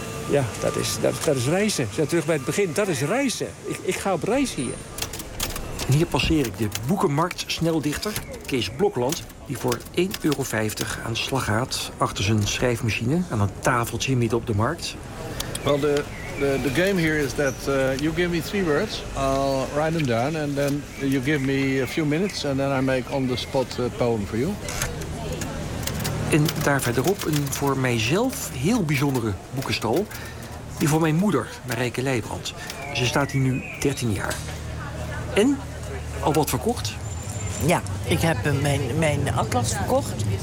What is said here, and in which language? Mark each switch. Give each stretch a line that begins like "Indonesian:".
Dutch: Ja, dat is reizen. Zijn terug bij het begin. Dat is reizen. Ik ga op reis hier. En hier passeer ik de boekenmarkt-sneldichter Kees Blokland, die voor 1,50 euro aan de slag gaat achter zijn schrijfmachine aan een tafeltje midden op de markt.
English: Well, the game here is that you give me 3 words, I'll write them down, and then you give me a few minutes, and then I make on the spot a poem for you.
Dutch: En daar verderop een voor mijzelf heel bijzondere boekenstal. Die voor mijn moeder, Marijke Leijbrand. Ze staat hier nu 13 jaar. En? Al wat verkocht? Ja, ik heb mijn atlas verkocht.